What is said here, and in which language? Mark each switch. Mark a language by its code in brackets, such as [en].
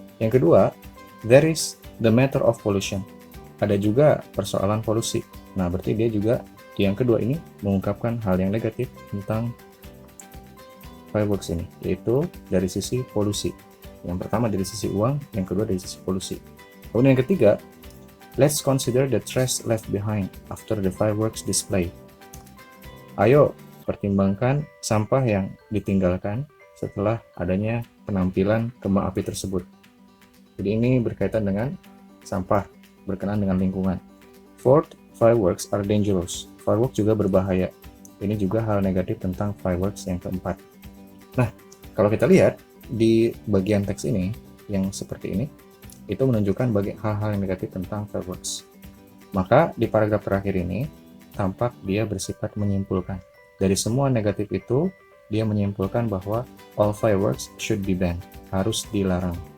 [id] Yang kedua, [en] there is the matter of pollution. [id] Ada juga persoalan polusi. Nah, berarti dia juga di yang kedua ini mengungkapkan hal yang negatif tentang fireworks ini, yaitu dari sisi polusi. Yang pertama dari sisi uang, yang kedua dari sisi polusi. Kemudian yang ketiga, [en] Let's consider the trash left behind after the fireworks display. [id] Ayo pertimbangkan sampah yang ditinggalkan setelah adanya penampilan kembang api tersebut. Jadi ini berkaitan dengan sampah berkenaan dengan lingkungan. [en] Fourth, fireworks are dangerous. [id] Fireworks juga berbahaya. Ini juga hal negatif tentang fireworks yang keempat. Nah, kalau kita lihat di bagian teks ini yang seperti ini, itu menunjukkan hal-hal yang negatif tentang fireworks. Maka di paragraf terakhir ini tampak dia bersifat menyimpulkan. Dari semua negatif itu, dia menyimpulkan bahwa [en] all fireworks should be banned, [id] harus dilarang.